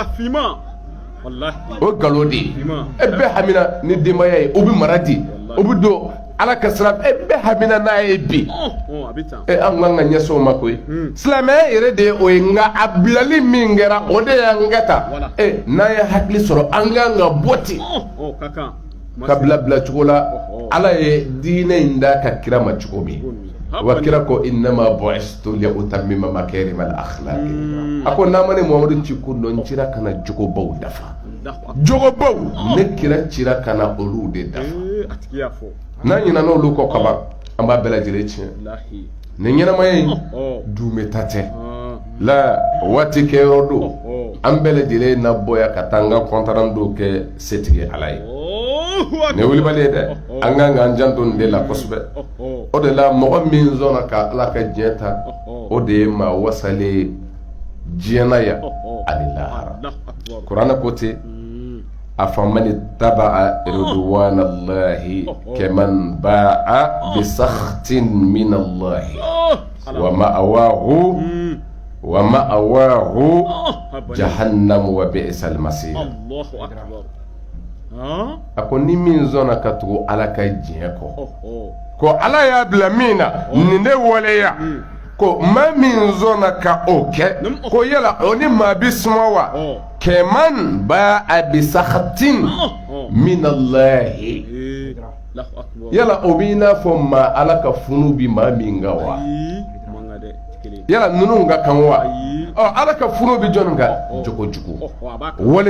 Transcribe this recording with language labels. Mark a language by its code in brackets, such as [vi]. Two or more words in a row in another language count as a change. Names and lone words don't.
[bm] o nkalon de ye bɛɛ hamina ni denbaya ye o bɛ mara di o bɛ don ala ka sira bɛɛ hamina n'a ye bi an kan ka ɲɛsɔn o ma koyi silamɛya yɛrɛ de ye o ye nka a bilali min kɛra o de y'an kɛ ta n'an ye hakili sɔrɔ an kan ka bɔ ten ka bila cogo la ala ye diinɛ in da ka kira ma cogo min wa kira ko [ar] إنما بعثت لأتمم مكارم الأخلاق [bm] a ko n'a ma ne Muhamadu ci ko dɔn cira kana jogobaw dafa jogobaw ne kira cira kana olu de dafa n'an ɲinɛna olu kɔ kaban an b'a bɛɛ lajɛlen tiɲɛ ni ɲɛnamaya in duumeta tɛ la waati kɛyɔrɔ don an bɛɛ lajɛlen na bɔya ka taa an ka kɔntaran dɔw kɛ setigi ala ye ne wulibali ye dɛ an kan k'an janto nin de la kosɛbɛ o de la mɔgɔ min sɔnna ka ala ka diɲɛ ta o de ye maa wasalen diɲɛna yan ani lahara kuranɛ ko ten [ar] أفمن اتبع رضوان الله كمن باء بسخط من الله ومأواه جهنم وبئس المصير [bm] a ko ni min sɔnna ka tugu ala ka diɲɛ kɔ ko ala y'a bila min na nin de waleya ko maa min sɔnna ka o kɛ ko yala o ni maa bi suma wa [ar] كمن باء بسخط من الله [bm] yala o b'i n'a fɔ maa ala ka funu bi maa min kan wa yala ninnu ka kan wa ala ka funu bi jɔnni kan jogo jugu wale